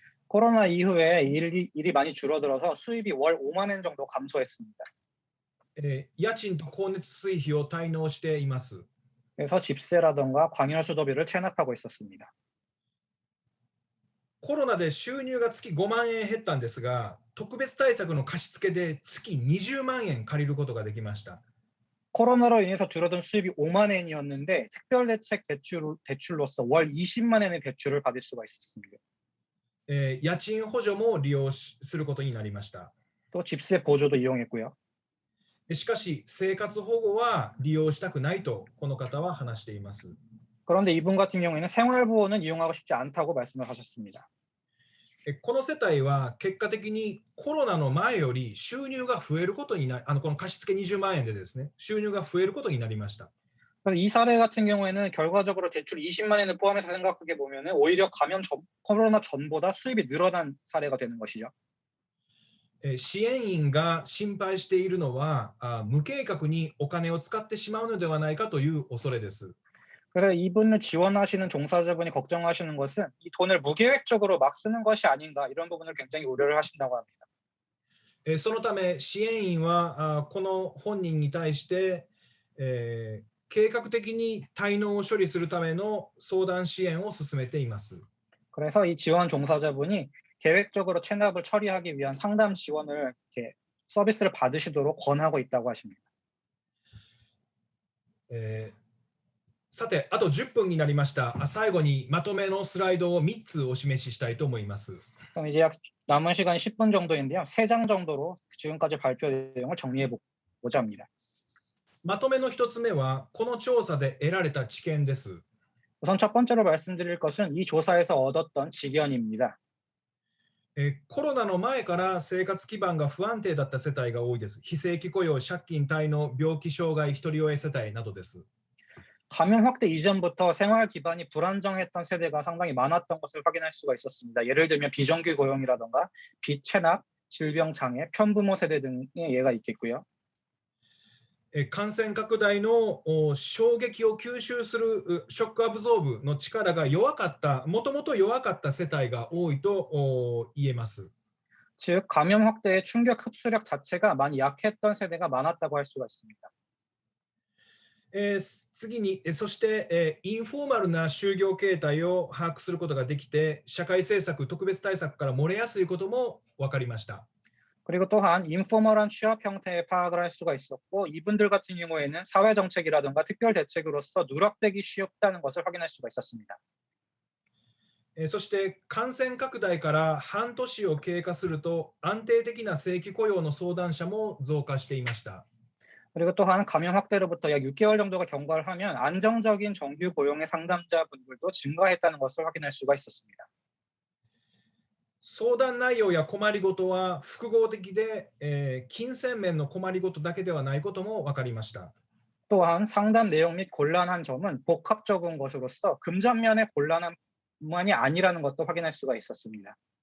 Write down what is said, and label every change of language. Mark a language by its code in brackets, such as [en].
[ko] 코로나 이후에 일이 많이 줄어들어서 수입이 월 5만 원 정도 감소했습니다. [ja] 家賃と光熱水費を滞納しています。 [ko] 그래서 집세라던가 광열수도비를 체납하고 있었습니다. [ja] コロナで収入が月5万円減ったんですが、特別対策の貸付で月20万円借りることができました。 [ko] 코로나로 인해서 줄어든 수입이 5만 원이었는데 특별대책 대출로서 월 20만 원의 대출을 받을 수가 있었습니다. [ja] 家賃補助も利用することになりました。 [ko] 또 집세 보조도 이용했고요. [ja] しかし、生活保護は利用したくないとこの方は話しています。 [ko] 그런데 이분 같은 경우에는 생활보호는 이용하고 싶지 않다고 말씀을 하셨습니다. [ja] この世帯は結果的にコロナの前より収入が増えることになり、この貸付20万円でですね、収入が増えることになりました。 [ko] 그래서 이 사례 같은 경우에는 결과적으로 대출 20만 원을 포함해서 생각하게 보면 오히려 코로나 전보다 수입이 늘어난 사례가 되는 것이죠. [ja] 支援員が心配しているのは無計画にお金を使ってしまうのではないかという恐れです。 [ko] 그래서 이분을 지원하시는 종사자분이 걱정하시는 것은 이 돈을 무계획적으로 막 쓰는 것이 아닌가 이런 부분을 굉장히 우려를 하신다고 합니다. [ja] そのため支援員はこの本人に対して、計画的に滞納を処理するための相談支援を進めています。 [ko] 그래서 이 지원 종사자분이 계획적으로 체납을 처리하기 위한 상담 지원을 이렇게 서비스를 받으시도록 권하고 있다고 하십니다. [ja] さて、あと10分になりました。最後にまとめのスライドを3つお示ししたいと思います。 [ko] 그럼 이제 약 남은 시간이 10분 정도인데요. 3장 정도로 지금까지 발표 내용을 정리해 보고자 합니다. [ja] まとめの1つ目は、この調査で得られた知見です。 [ko] 우선 첫 번째로 말씀드릴 것은 이 조사에서 얻었던 지견입니다. [ja] コロナの前から生活基盤が不安定だった世帯が多いです。非正規雇用、借金滞納、病気障害、ひとり親世帯などです。 [ko] 감염 확대 이전부터 생활 기반이 불안정했던 세대가 상당히 많았던 것을 확인할 수가 있었습니다. 예를 들면 비정규 고용이라던가 비체납, 질병 장애, 편부모 세대 등의 예가 있겠고요. [ja] 感染拡大の衝撃を吸収するショックアブゾーブの力が弱かった、もともと弱かった世帯が多いと言えます。 [ko] 즉 감염 확대의 충격 흡수력 자체가 많이 약했던 세대가 많았다고 할 수가 있습니다. [ja] 次に、そして、インフォーマルな就業形態を把握することができて、社会政策、特別対策から漏れやすいことも分かりました。 [ko] 그리고 또한 인포멀한 취업 형태의 파악을 할 수가 있었고 이분들 같은 경우에는 사회 정책이라든가 특별 대책으로서 누락되기 쉽다는 것을 확인할 수가 있었습니다. [ja] そして感染拡大から半年を経過すると安定的な正規雇用の相談者も増加していました。 [ko] 그리고 또한 감염 확대로부터 약 6개월 정도가 경과를 하면 안정적인 정규 고용의 상담자분들도 증가했다는 것을 확인할 수가 있었습니다. [ja] 相談内容や困りごとは複合的で、金銭面の困りごとだけではないことも分かりました。 [ko] 또한 상담 내용 및 곤란한 점은 복합적인 것으로서 금전면의 곤란함만이 아니라는 것도 확인할 수가 있었습니다.